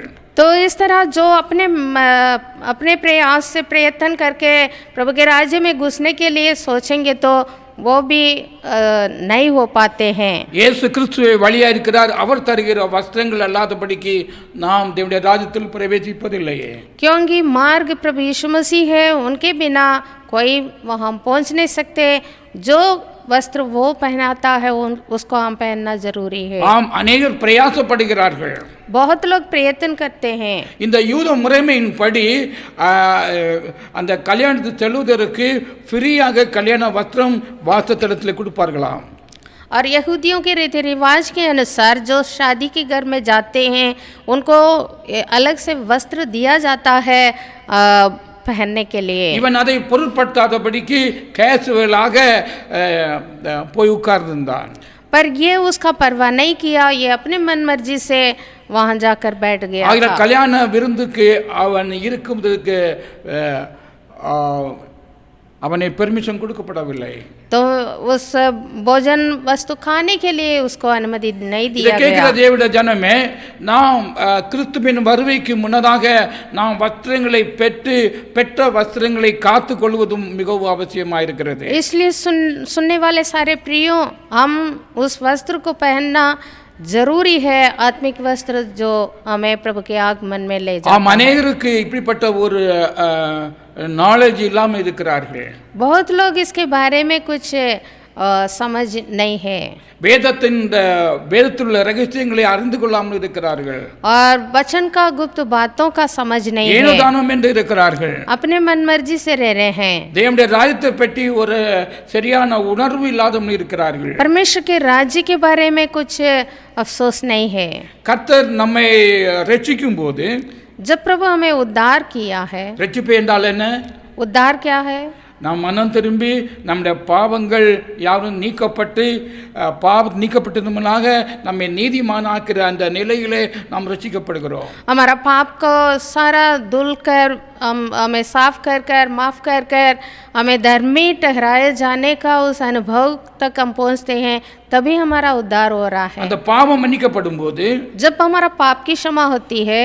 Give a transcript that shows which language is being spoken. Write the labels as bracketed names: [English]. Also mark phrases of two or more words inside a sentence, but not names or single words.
[Hindi] तो इस तरह जो अपने प्रयास से प्रयत्न करके प्रभु के राज्य में घुसने के लिए सोचेंगे तो वो भी नहीं हो पाते हैं. [Tamil] இயேசு கிறிஸ்துவே வழியாக இருக்கிறார். அவர் தருகிற வஸ்திரங்கள் அல்லாதபடிக்கு நாம் தேவனுடைய ராஜ்யத்தில் பிரவேசிப்பதில்லையே. [Hindi] क्योंकि मार्ग प्रभु यीशु मसीह है, उनके बिना कोई वहाँ पहुँच नहीं सकते. जो वस्त्र वो पहनाता है उसको हम पहनना जरूरी है. [Tamil] ஆம், அநேகர் பிரயாசப்படுகிறார்கள். [Hindi] बहुत लोग प्रयत्न करते हैं. [Tamil] இந்த யூத முறைமையின்படி அந்த கல்யாணத்துக்கு செல்வதற்கு ஃப்ரீயாக கல்யாண வஸ்திரம் வாசத்தலத்தில் கொடுப்பார்களாம். [Hindi] और यहूदियों के रीति रिवाज के अनुसार जो शादी के घर में जाते हैं उनको अलग से वस्त्र दिया जाता है पहनने के लिए. [Tamil] இவன் அதை பொருட்படுத்தாதபடிக்கு கேசுவலாக போய் உட்கார்ந்திருந்தான். [Hindi] पर ये उसका परवाह नहीं किया, ये अपने मन मर्जी से वहाँ जाकर बैठ गया था. [Tamil] கல்யாண விருந்துக்கு அவன் இருக்கும்போதுக்கு அவனை பெர்மிஷன் கொடுக்கப்படவில்லை. [Hindi] तो उस भोजन वस्तु खाने के लिए उसको अनुमति नहीं दिया गया. [Tamil] கேட்கிற தேவனுடைய ஜனமே, நாம் கிறிஸ்துவின் வருகைக்கு முன்னதாக நாம் வஸ்திரங்களை பெற்ற வஸ்திரங்களை காத்து கொள்வதும் மிகவும் அவசியமாக இருக்கிறது. [Hindi] इसलिए सुनने वाले सारे प्रियों, हम उस वस्त्र को पहनना जरूरी है, आत्मिक वस्त्र जो हमें प्रभु के आगमन में ले जाता है. [Tamil] अनेकருக்கு இப்படிப்பட்ட ஒரு நாலேஜ் இல்லாமல் இருக்கிறார்கள். [Hindi] बहुत लोग इसके बारे में कुछ समझ नहीं है. [Tamil] வேதத்தில் ரகசியங்களை அறிந்து கொள்ளாமல் இருக்கிறார்கள். [Hindi] और वचन का गुप्त बातों का समझ नहीं है. [Tamil] ஏனோதானம் என்று இருக்கிறார்கள். [Hindi] अपने मन मर्जी से रह रहे हैं. [Tamil] தேவனுடைய ராஜ்யத்தை பற்றி ஒரு சரியான உணர்வு இல்லாமல் இருக்கிறார்கள். [Hindi] परमेश्वर के राज्य के बारे में कुछ अफसोस नहीं है. [Tamil] கர்த்தர் நம்மை ரட்சிக்கும் போது, [Hindi] जब प्रभु हमें उद्धार किया है, [Tamil] ரட்சிப்பு என்றால் என்ன? [Hindi] उद्धार क्या है? [Tamil] நாம் மனம் திரும்பி நம்முடைய பாவங்கள் யாரும் நீக்கப்பட்டு நீக்கப்பட்டதுமனாக நம்மை நீதிமானாக்கிற அந்த நிலையிலே நாம் ரட்சிக்கப்படுகிறோம். [Hindi] हमारा पाप को सारा धुल कर हमें साफ कर माफ़ कर हमें धर्मी ठहराए जाने का उस अनुभव तक हम पहुँचते हैं, तभी हमारा उद्धार हो रहा है. [Tamil] அந்த பாவம் மன்னிக்கப்படும் போது [Hindi] जब हमारा पाप की क्षमा होती है,